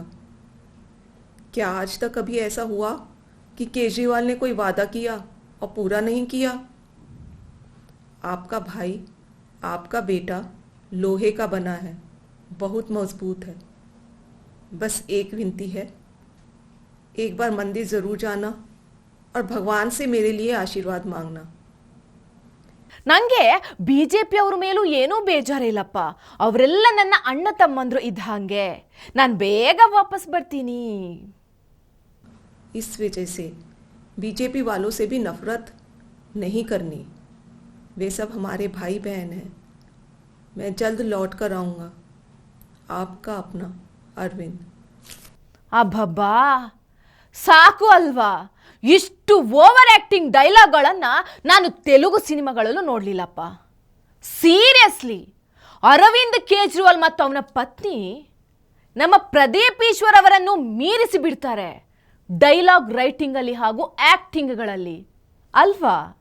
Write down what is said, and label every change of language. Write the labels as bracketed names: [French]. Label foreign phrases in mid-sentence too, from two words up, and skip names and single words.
[Hindi] क्या आज तक कभी ऐसा हुआ कि केजरीवाल ने कोई वादा किया और पूरा नहीं किया? आपका भाई, आपका बेटा लोहे का बना है, बहुत मजबूत है. बस एक विनती है, एक बार मंदिर ज़रूर जाना और भगवान से मेरे लिए आशीर्वाद मांगना. [Kannada] ನನಗೆ BJP ಅವ್ರ ಮೇಲೂ ಏನೂ ಬೇಜಾರಿಲ್ಲಪ್ಪ. ಅವರೆಲ್ಲ ನನ್ನ ಅಣ್ಣ ತಮ್ಮಂದ್ರು ಇದ್ದ ಹಾಗೆ. ನಾನು ಬೇಗ ವಾಪಸ್ ಬರ್ತೀನಿ. [Hindi] इस वजह से बीजेपी वालों से भी नफरत नहीं करनी. वे सब हमारे भाई बहन हैं. मैं जल्द लौट कर आऊँगा. आपका अपना अरविंद. [Kannada] ಅಬ್ಬಬ್ಬಾ, ಸಾಕು ಅಲ್ವಾ? ಇಷ್ಟು [English] over acting [Kannada] ಡೈಲಾಗ್ಗಳನ್ನು ನಾನು ತೆಲುಗು ಸಿನಿಮಾಗಳಲ್ಲೂ ನೋಡಲಿಲ್ಲಪ್ಪ. ಸೀರಿಯಸ್ಲಿ, ಅರವಿಂದ್ ಕೇಜ್ರಿವಾಲ್ ಮತ್ತು ಅವನ ಪತ್ನಿ ನಮ್ಮ ಪ್ರದೀಪ್ ಈಶ್ವರ್ ಅವರನ್ನು ಮೀರಿಸಿ ಬಿಡ್ತಾರೆ [English] dialogue writingಲ್ಲಿ [Kannada] ಹಾಗೂ ಆಕ್ಟಿಂಗ್ಗಳಲ್ಲಿ, ಅಲ್ವಾ?